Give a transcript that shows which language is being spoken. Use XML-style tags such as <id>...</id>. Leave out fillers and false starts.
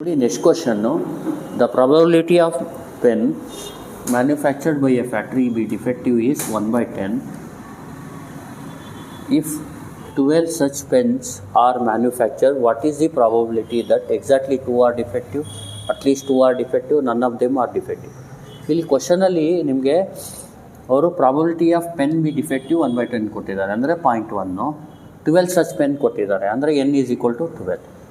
<en>ನೋಡಿ next question, the probability of pen manufactured by a factory be defective is 1/10. If 12 such pens are manufactured, what is the probability that exactly 2 are defective, at least 2 are defective, none of them are defective?</en> <kn>ಇಲ್ಲಿ ಕ್ವಶನಲ್ಲಿ ನಿಮಗೆ ಅವರು</kn> <en>probability of pen be defective</en> <kn>1/10 ಕೊಟ್ಟಿದ್ದಾರೆ, ಅಂದರೆ 0.1. 12 such pen ಕೊಟ್ಟಿದ್ದಾರೆ, ಅಂದರೆ</kn> <en>n is equal to 12.</en>